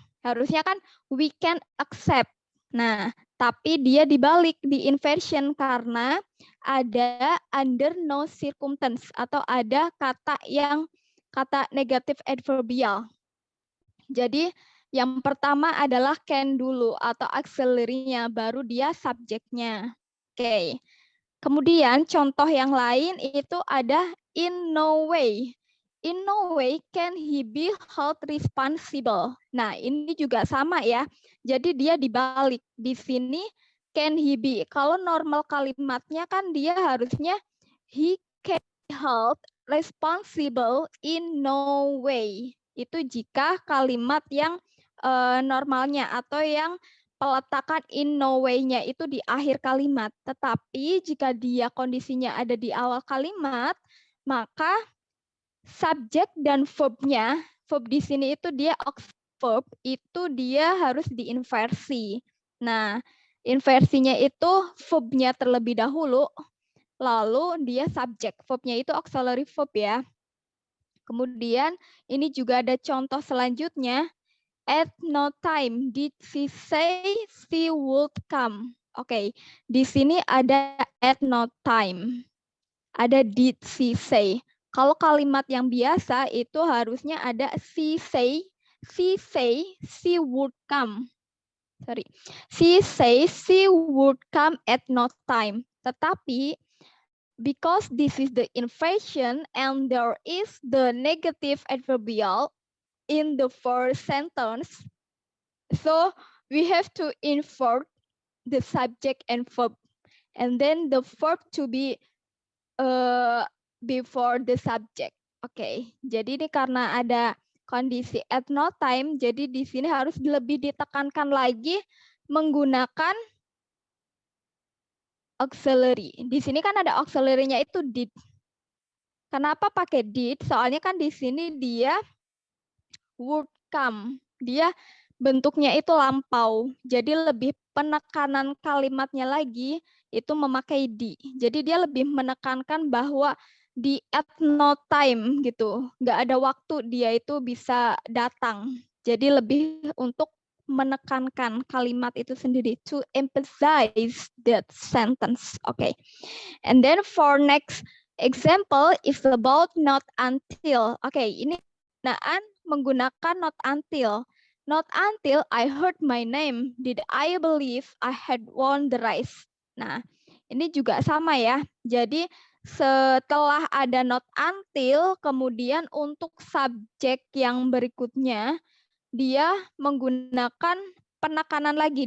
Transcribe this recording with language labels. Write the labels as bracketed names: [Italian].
[Indonesian] Harusnya kan [English] we can accept. [Indonesian] Nah, tapi dia dibalik di inversion karena ada under no circumstance atau ada kata negatif adverbial. Jadi Yang pertama adalah can dulu atau auxiliary-nya, baru dia subjeknya. Oke. Kemudian contoh yang lain itu ada in no way. [English] In no way can he be held responsible. [Indonesian] Nah, ini juga sama ya. Jadi dia dibalik. Di sini [English] can he be. [Indonesian] Kalau normal kalimatnya kan dia harusnya [English] he can be held responsible in no way. [Indonesian] Itu jika kalimat yang normalnya atau yang peletakan in no way-nya itu di akhir kalimat. Tetapi jika dia kondisinya ada di awal kalimat, maka subjek dan verb-nya, verb di sini itu dia verb, itu dia harus diinversi. Nah, inversinya itu verb-nya terlebih dahulu, lalu dia subjek. Verb-nya itu auxiliary verb ya. Kemudian ini juga ada contoh selanjutnya. [English] At no time did she say she would come. [Indonesian] Oke, di sini ada at no time. Ada [English] did she say. [Indonesian] Kalau kalimat yang biasa itu harusnya ada [English] she say, she would come. Sorry. She say she would come at no time. [Indonesian] Tetapi [English] because this is the inversion and there is the negative adverbial in the first sentence, so we have to invert the subject and verb, and then the verb to be before the subject. [Indonesian] Oke, jadi ini karena ada kondisi at no time, jadi di sini harus lebih ditekankan lagi menggunakan auxiliary. Di sini kan ada auxiliary-nya itu did. Kenapa pakai did? Soalnya kan di sini dia would come. Dia bentuknya itu lampau. Jadi lebih penekanan kalimatnya lagi itu memakai di. Jadi dia lebih menekankan bahwa di at no time gitu. Nggak ada waktu dia itu bisa datang. Jadi lebih untuk menekankan kalimat itu sendiri. [English] To emphasize that sentence. Okay. And then for next example is about not until. [Indonesian] Okay, ini penggunaan menggunakan not until. [English] Not until I heard my name did I believe I had won the race. [Indonesian] Nah, ini juga sama ya. Jadi setelah ada not until, kemudian untuk subjek yang berikutnya dia menggunakan penekanan lagi.